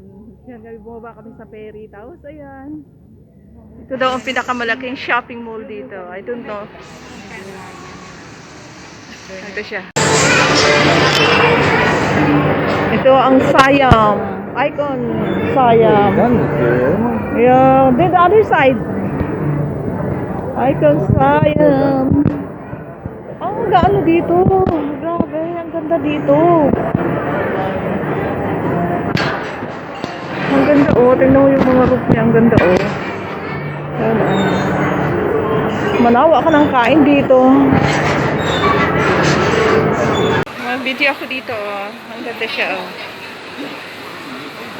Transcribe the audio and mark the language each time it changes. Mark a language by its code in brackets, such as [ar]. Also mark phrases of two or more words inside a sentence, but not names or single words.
[tl] Ayan, bumaba kami sa ferry. Tapos, ayan. Ito daw ang pinakamalaking shopping mall dito. [en] I don't know. [tl] Ito siya. Ito ang Siam. Icon Siam. [en] Yeah, then the other side. [tl] Icon Siam. Oh, gaano dito. Grabe, ang ganda dito. Ang ganda oh. Tingnan mo yung mga roof niya. Ang ganda oh. Ayan oh. Manawa ka ng kain dito. Mag-video ako dito oh. Ang ganda siya oh.